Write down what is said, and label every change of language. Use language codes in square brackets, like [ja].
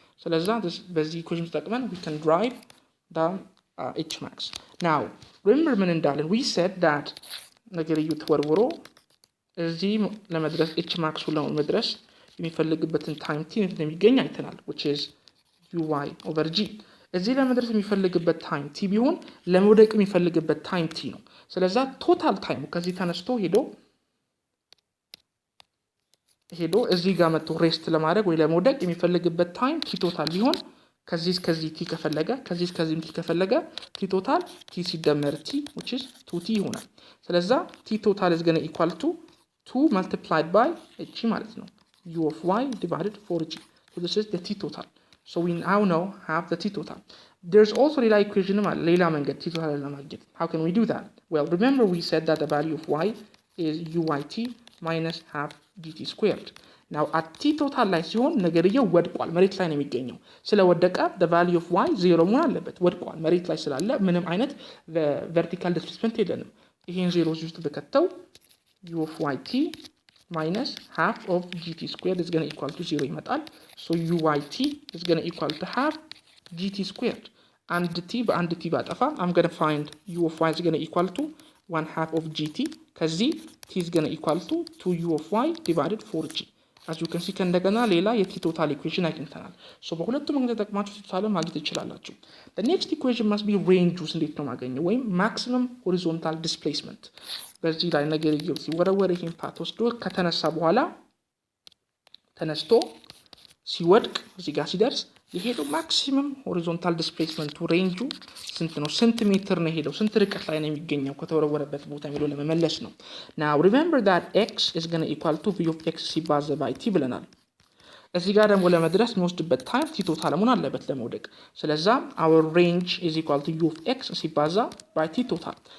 [en] So let's this በዚህ equation [am] ተጠቅመን [en] we can derive the h max. [am] Now remember ምን እንዳለን [en] we said that [am] ነገርየው ተወርውሮ እዚህ ለመድረስ h max ለመድረስ የሚፈልግበትን time t እንደሚገኝ አይተናል, [en] which is uy over g. [am] እዚህ ለመድረስ የሚፈልግበት time t ቢሆን ለመውደቅ የሚፈልግበት time t ነው. ስለዛ ቶታል ታይሙ ከዚህ ተነስቶ ሄዶ እዚህ ጋር መጥቶ ሬስት ለማድረግ ወይ ለመውደቅ የሚፈልግበት ታይም ቲ ቶታል ቢሆን ከዚህ እስከዚህ ቲ ከፈለገ ከዚህ እስከዚህ ቲ ከፈለገ ቲ ቶታል ቲ ሲደመር ቲ [en] which is 2t [am] ይሆናል። ስለዛ ቲ ቶታል [en] is going to equal to 2 multiplied by h [am] ማለት ነው [en] u of y divided 4g. So this is the t total. So we now know have the t total. There's also ሌላ equation [am] ማለት ሌላ መንገድ [en] t total [am] ለማግኘት. [en] How can we do that? Well, remember we said that the value of y is uyt minus half gt squared. [am] Now at t total ላይ ሲሆን ነገርየው ወድቋል, መሬት ላይ ነው የሚገኘው. ስለወደቀ [en] the value of y 0 [am] መሆን አለበት. ወድቋል መሬት ላይ ስላለ ምንም አይነት vertical displacement የለንም. ይሄን 0 ውስጥ በከተው [en] u of yt minus half of gt squared is going to equal to 0 [am] ይመጣል. [en] So uyt is going to equal to half gt squared. And t [am] በአንድ t ባጠፋ [en] I'm going to find u of y is going to equal to 1/2 of gt. ከዚህ t is going to equal to 2u of y divided 4g. As you can see [am] ከእንደገና ሌላ [en] የt total equation [am] አግኝተናል. So በሁለቱም መንገድ ተጠቅማችሁ ቶታል ማግኘት ትችላላችሁ. [en] The next equation must be range [am] ውስጥ እንዴት ነው ማገኘው ወይም [en] maximum horizontal displacement. [am] በዚህ ላይ ነገርየው ሲወረወር ይሄን ፓርት ወስዶ ከተነሳ በኋላ ተነስቶ ሲወድቅ እዚህ ጋር ሲደርስ የሄደው ማክሲመም ሆሪዞንታል ዲስፕሌስመንቱ ሬንጁ ስንት ነው? ስንት ሜትር ነው የሄደው? ስንት ርቀት ላይ ነው የሚገኘው ከተወረወረበት ቦታ የሚለው ለመመለስ ነው። [en] now remember that x is going to equal to v of x ሲባዛ by t [am] ብለናል። እዚህ ጋር ደግሞ ለመድረስ የሚወስድበት ታይም ቲ ቶታል መሆን አለበት ለመውደቅ። ስለዛ [en] our range is equal to u of x ሲባዛ by t total.